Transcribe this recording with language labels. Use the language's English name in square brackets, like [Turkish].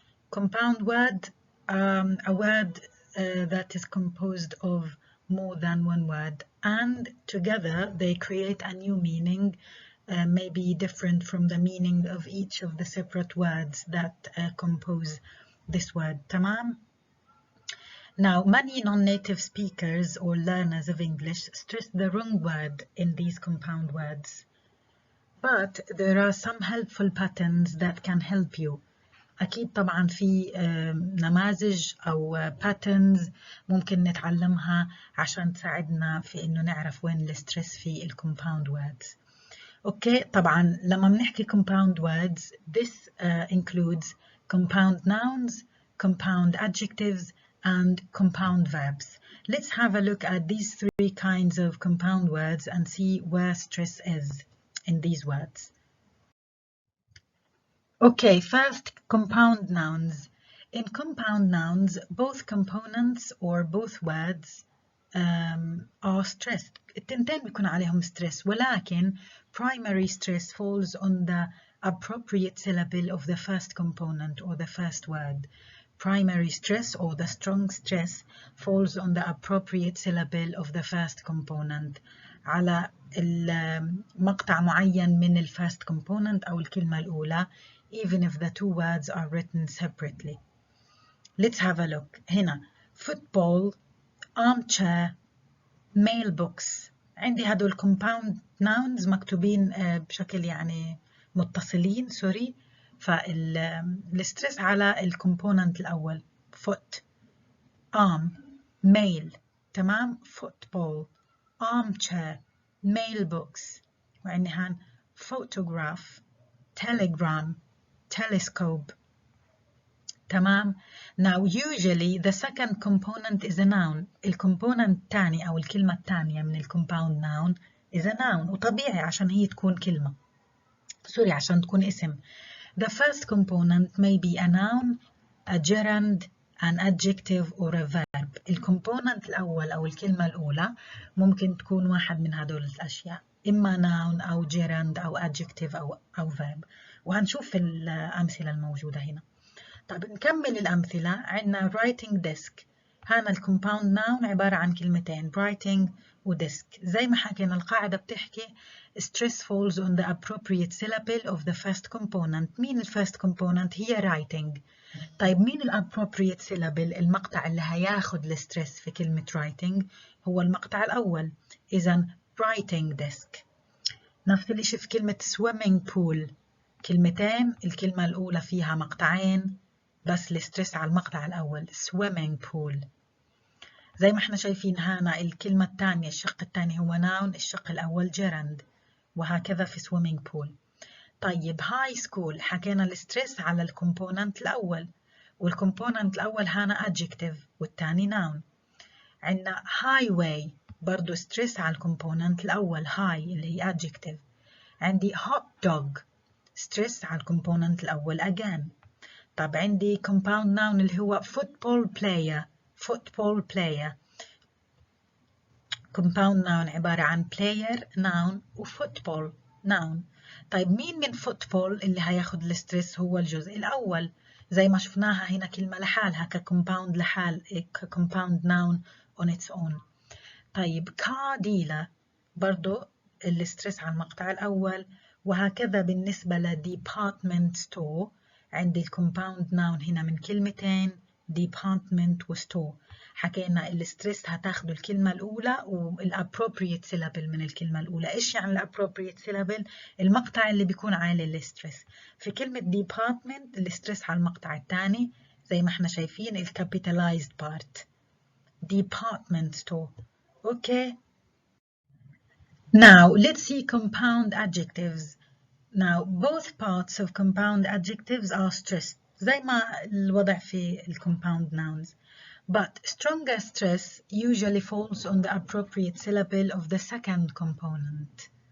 [English] Compound word, a word that is composed of more than one word, and together they create a new meaning, maybe different from the meaning of each of the separate words that compose this word. Tamam? Now, many non-native speakers or learners of English stress the wrong word in these compound words. But there are some helpful patterns that can help you. [Arabic] أكيد طبعا في نماذج أو patterns ممكن نتعلمها عشان تساعدنا في إنه نعرف وين الستريس في الكومباوند words. أوكي، طبعا لما بنحكي [English] compound words, this includes compound nouns, compound adjectives, and compound verbs. Let's have a look at these three kinds of compound words and see where stress is in these words. Okay, first, compound nouns. In compound nouns, both components or both words are stressed. [Arabic] التنتين بيكون عليهم [English] stress, [Arabic] ولكن [English] primary stress falls on the appropriate syllable of the first component or the first word. Primary stress or the strong stress falls on the appropriate syllable of the first component [Arabic] على مقطع معين من ال [English] first component [Arabic] أو الكلمة الأولى, [English] even if the two words are written separately. Let's have a look. [Arabic] هنا [English] football, armchair, mailbox. [Arabic] عندي هدول compound nouns مكتوبين بشكل يعني متصلين سوري، فالستريس على الكومبوننت الأول foot, arm, mail. تمام. [English] football, armchair, mailbox. [Arabic] وعندي هان [English] photograph, telegram, telescope. [Arabic] تمام. [English] Now usually the second component is a noun. [Arabic] الكومبوننت الثاني أو الكلمة الثانية من الكومباوند [English] noun is a noun، [Arabic] وطبيعي عشان هي تكون كلمة سوري عشان تكون اسم. [English] The first component may be a noun, a gerund, an adjective or a verb. [Arabic] الكومبوننت الأول أو الكلمة الأولى ممكن تكون واحد من هدول الأشياء، إما noun أو gerund أو adjective أو verb، وهنشوف الأمثلة الموجودة هنا. طب نكمل الأمثلة. عندنا writing desk. هنا الكومباوند noun عبارة عن كلمتين writing وديسك. زي ما حكينا القاعدة بتحكي [English] stress falls on the appropriate syllable of the first component. [Arabic] مين ال first component؟ هي writing. طيب مين ال [English] appropriate syllable؟ [Arabic] المقطع اللي هياخد الستريس في كلمة writing هو المقطع الأول. إذن [English] writing desk. [Arabic] نفس الشيء في كلمة [English] swimming pool. [Arabic] كلمتين، الكلمة الأولى فيها مقطعين بس الستريس على المقطع الأول swimming pool. زي ما احنا شايفين هنا الكلمة الثانية الشق الثاني هو noun، الشق الأول gerund، وهكذا في swimming pool. طيب [English] high school [Arabic] حكينا الستريس على الكومبوننت الأول، والكومبوننت الأول هنا adjective والثاني noun. عندنا highway برضو ستريس على الكومبوننت الأول high اللي هي adjective. عندي hot dog ستريس على الكومبوننت الأول again. طب عندي compound noun اللي هو [English] football player. football player compound noun [Arabic] عبارة عن [English] player noun وfootball noun. [Arabic] طيب مين من football اللي هياخد الستريس؟ هو الجزء الأول، زي ما شفناها هنا كلمة لحالها كcompound لحال [English] compound noun on its own. [Arabic] طيب car dealer برضو الستريس على المقطع الأول، وهكذا بالنسبة ل department store. عندي الكومباوند ناون هنا من كلمتين department وستو. حكينا الستريس هتاخدوا الكلمة الأولى وال [English] appropriate syllable [Arabic] من الكلمة الأولى. إيش يعني الappropriate syllable؟ المقطع اللي بيكون عالي الستريس. في كلمة department الستريس على المقطع الثاني زي ما احنا شايفين الكابيتالايزد بارت [English] department store. Okay. Now let's see compound adjectives. Now both parts of compound adjectives are stressed [Arabic] زي ما الوضع في [English] compound nouns. But stronger stress usually falls on the appropriate syllable of the second component.